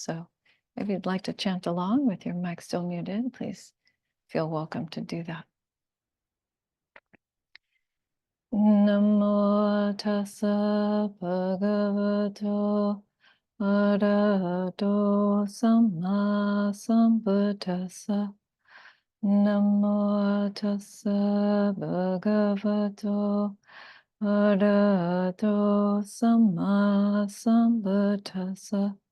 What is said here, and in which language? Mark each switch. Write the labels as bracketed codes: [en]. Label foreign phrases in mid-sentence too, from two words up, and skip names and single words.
[en] So if you'd like to chant along with your mic still muted, please feel welcome to do that. [pi] Namo tassa bhagavato arahato samma sambuddhassa. Namo tassa bhagavato arahato samma sambuddhassa.